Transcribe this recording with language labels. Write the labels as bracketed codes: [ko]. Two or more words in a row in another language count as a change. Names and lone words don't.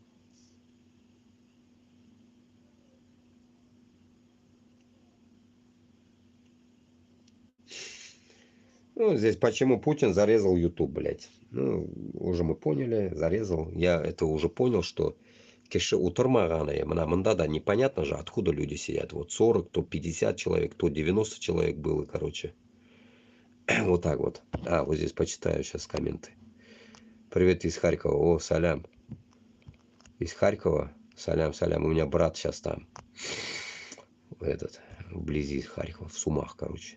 [ru] Ну, здесь почему Путин зарезал YouTube, блядь. Ну, уже мы поняли, зарезал. Я это уже понял, что [tt] кеше утырмаганы, мында да [ru] непонятно же, откуда люди сидят. Вот 40, то 50 человек, то 90 человек было, короче. Вот так вот. А, вот здесь почитаю сейчас комменты. Привет из Харькова. О, салям. Из Харькова. Салям, салям. У меня брат сейчас там. Вблизи Харькова. В Сумах, короче.